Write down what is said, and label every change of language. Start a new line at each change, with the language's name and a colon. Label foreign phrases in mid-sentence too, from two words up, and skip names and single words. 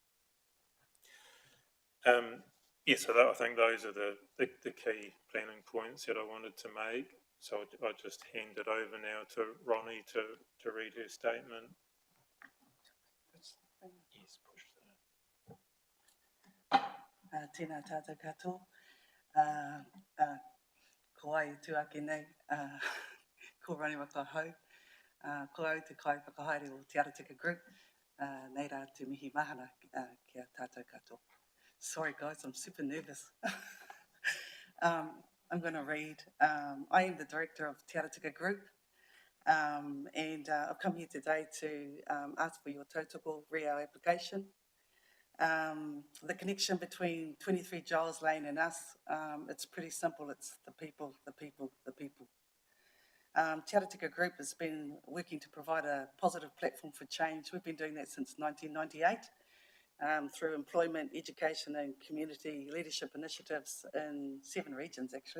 English: So I think those are the key planning points that I wanted to make. So I just hand it over now to Ronnie to read her statement. Yes, push that.
Māori: Tēnā tātou katoa. Ko ai tu ake nei, ko Ronnie Wakahau. Ko au te kai whakahaere o Te Aratika Group. Nei rā te mihi mahana kia tātou katoa.
English: Sorry guys, I'm super nervous. I'm going to read. I am the director of Te Aratika Group, and I've come here today to ask for your
Māori: tautoko reo
English: application. The connection between 23 Giles Lane and us, it's pretty simple. It's the people, the people, the people. Te Aratika Group has been working to provide a positive platform for change. We've been doing that since 1998 through employment, education and community leadership initiatives in 7 regions actually.